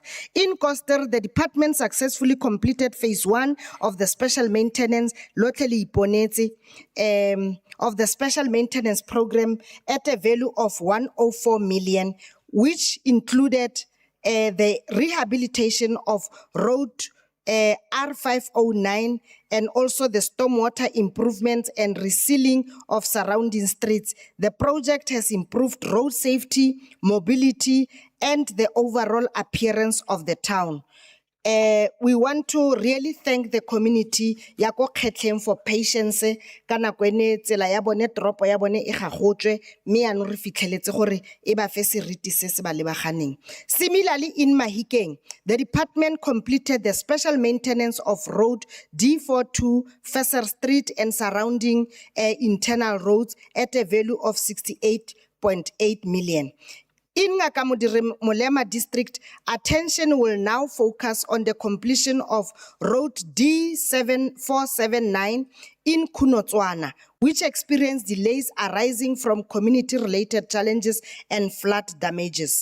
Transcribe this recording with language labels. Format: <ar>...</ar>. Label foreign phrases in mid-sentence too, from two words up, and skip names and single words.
<en>In Koster, the department successfully completed phase 1 of the special maintenance of the special maintenance program at a value of 104 million, which included the rehabilitation of road R509 and also the stormwater improvements and resealing of surrounding streets. The project has improved road safety, mobility, and the overall appearance of the town. We want to really thank the community</en> <tn>ya ko Kgetleng</tn> <en>for patience</en> <tn>ka nako ene tsela ya bone toropo ya bone e gagotswe mme ya no re fitlheletse gore e ba fe seriti se se ba lebaganeng.</tn> <en>Similarly, in Mahikeng, the department completed the special maintenance of road D42 Fesser Street and surrounding internal roads at a value of 68.8 million. In Ngakamudiri Mulema district, attention will now focus on the completion of road D7479 in Kunotswana, which experienced delays arising from community-related challenges and flood damages.</en>